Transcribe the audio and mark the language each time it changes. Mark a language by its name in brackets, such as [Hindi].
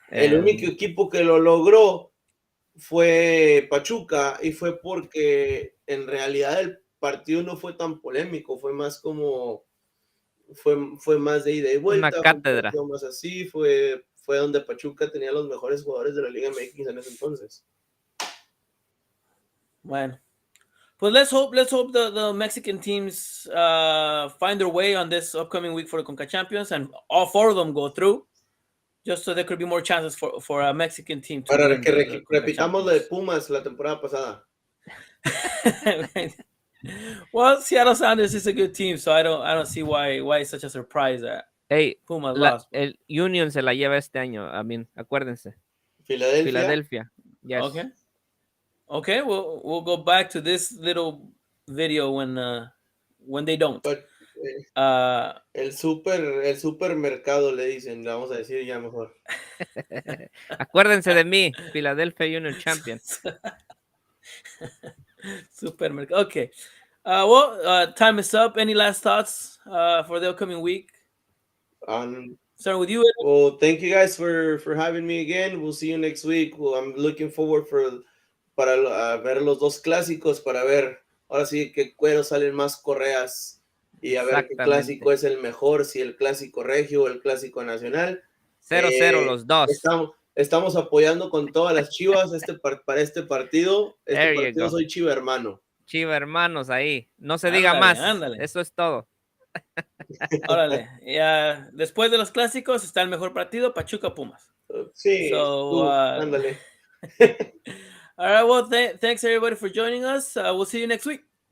[Spanish] El único equipo que lo logró fue Pachuca, y fue porque en realidad el partido no fue tan polémico, fue más como fue más de ida y vuelta, una cátedra, fue más así, fue donde Pachuca tenía los mejores jugadores de la Liga Mx en ese entonces. Bueno, pues [English] let's hope the Mexican teams find their way on this upcoming week for the CONCACAF Champions, and all 4 of them go through, just so there could be more chances for a Mexican team to [Spanish] para [English] win [Spanish] que repitamos lo de Pumas la temporada pasada. [English] Well, Seattle Sounders is a good team, so I don't see why it's such a surprise that Pumas lost. [Spanish] El Union se la lleva este año, acuérdense. Filadelfia. Yes. [English] Okay, we'll go back to this little video when they don't. But, [Spanish] el supermercado le dicen, vamos a decir ya mejor. Acuérdense de mí, Philadelphia Union Champion. Supermercado. [English] Okay. Well, time is up. Any last thoughts for the upcoming week? Starting with you. Well, thank you guys for having me again. We'll see you next week. Well, I'm looking forward [Spanish] para ver los dos clásicos, para ver ahora sí qué cuero salen más correas y a ver qué clásico es el mejor, si el clásico regio o el clásico nacional. 0-0 los dos. Estamos apoyando con todas las Chivas para este partido. Soy Chiva hermano. Chiva hermanos ahí. No se diga más. Ándale. Eso es todo. Órale. Ya, después de los clásicos está el mejor partido, Pachuca Pumas. Sí. Ándale. [English] All right. Well, thanks everybody for joining us. We'll see you next week.